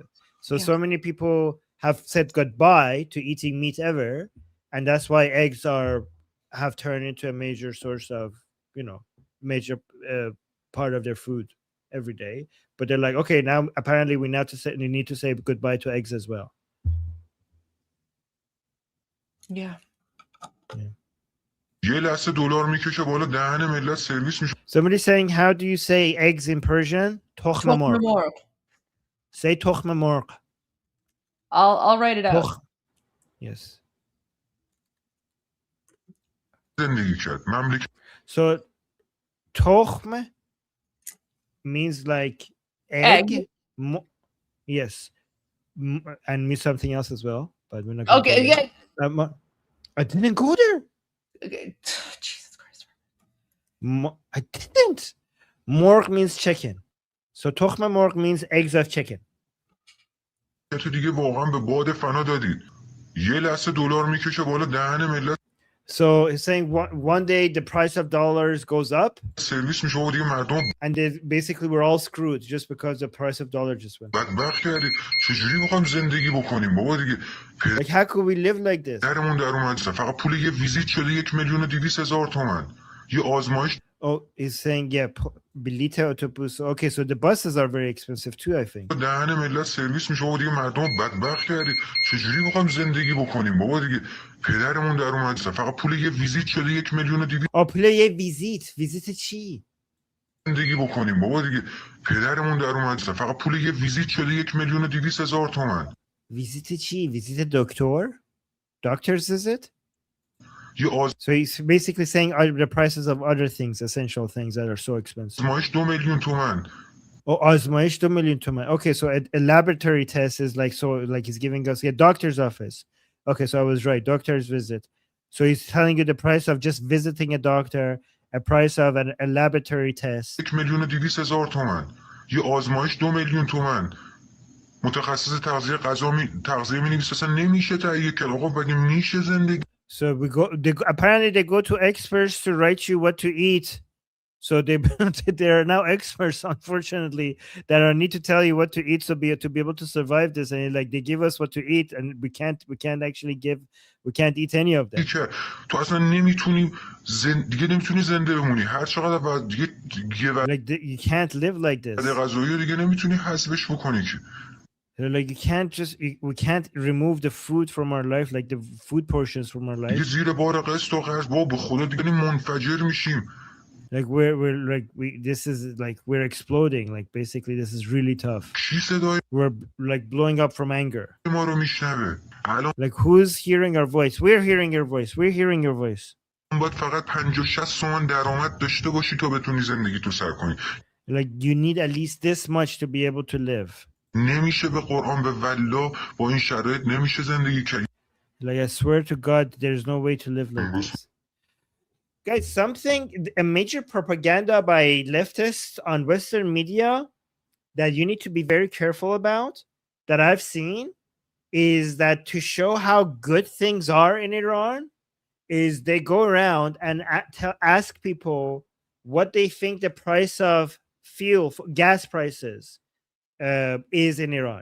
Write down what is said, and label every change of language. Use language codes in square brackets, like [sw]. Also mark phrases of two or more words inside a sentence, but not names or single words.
[en] So many people have said goodbye to eating meat ever, and that's why eggs have turned into a major source of, major part of their food every day. But they're like, okay, now apparently we need to say goodbye to eggs as well. Yeah. [fa] یه لحظه دلار میکشه بالا دهن ملت سرویس میشه. [en] Somebody saying, how do you say eggs in Persian? [fa] تخم مرغ. Say تخم مرغ. [en] I'll write it out. Yes. [fa] زندگی کرد مملکت. [en] So تخم means like egg. Yes. And means something else as well, but we're not gonna okay, yeah. I didn't go there. Okay. Jesus Christ. I didn't. Morg means chicken. So [fa] تخم مرغ [en] means eggs of chicken. [fa] تو دیگه واقعا به باد فنا دادید. یه لحظه دلار میکشه بالا دهن ملت. [en] So he's saying one day the price of dollars goes up, [fa] سرویس میشه و دیگه مردم [en] and basically we're all screwed just because the price of dollar just went up. [fa] بدبخت کردید. چجوری بخوام زندگی بکنیم بابا دیگه. [en] Like how could we live like this? [fa] درمون در اومد فقط پول یه ویزیت شده 1,200,000 تومان. یه آزمایش. [en] Oh, he's saying [fa] بلیت اتوبوس. [en] Okay, so the buses are very expensive too, I think. [fa] دهن ملت سرویس میشه و دیگه مردم بدبخت کردید. چجوری بخوام زندگی بکنیم بابا دیگه. پدرمون در اومد فقط پول یه ویزیت شده 1,200,000. پول یه ویزیت چی؟ زندگی بکنیم بابا دیگه. پدرمون در اومد فقط پول یه ویزیت شده 1,200,000 تومان. ویزیت چی؟ ویزیت دکتر؟ [en] Doctor's visit? So he's basically saying the prices of other things, essential things that are so expensive. [fa] آزمایش 2,000,000 تومان. Oh, آزمایش 2,000,000 تومان. [en] Okay, so a laboratory test is like he's giving us a doctor's office. Okay, so I was right. Doctor's visit. So he's telling you the price of just visiting a doctor, a price of a laboratory test. [fa] 1,200,000 تومان. یه آزمایش 2,000,000 تومان. متخصص تغذیه تغذیه می‌نویسه اصلا نمیشه تهیه کرد. آقا بگه میشه زندگی. [en] So apparently they go to experts to write you what to eat. So they are now experts, unfortunately, that need to tell you what to eat to be able to survive this. And like they give us what to eat, and we can't eat any of them. [fa] تو اصلا نمیتونی دیگه نمیتونی زنده بمونی. هر چقدر بعد دیگه [en] like you can't live like this. [fa] غذایی دیگه نمیتونی حذفش بکنی که. [en] Like we can't remove the food from our life, like the food portions from our life. [fa] دیگه زیر بار قسط و قرض بابا به خدا دیگه منفجر میشیم. [en] Like this is like we're exploding. Like basically this is really tough. [fa] کی صدای [en] We're like blowing up from anger. [fa] ما رو میشنوه؟ الان [en] Like who's hearing our voice? We're hearing your voice. We're hearing your voice. [fa] باید فقط 50-60 تومن درآمد داشته باشی تا بتونی زندگی تو سر کنی. [en] Like you need at least this much to be able to live. [fa] نمیشه به قرآن به والله با این شرایط نمیشه زندگی کرد. [en] Like I swear to God, there's no way to live like this. Guys, a major propaganda by leftists on Western media that you need to be very careful about, that I've seen, is that to show how good things are in Iran, is they go around and ask people what they think the price of gas prices is in Iran.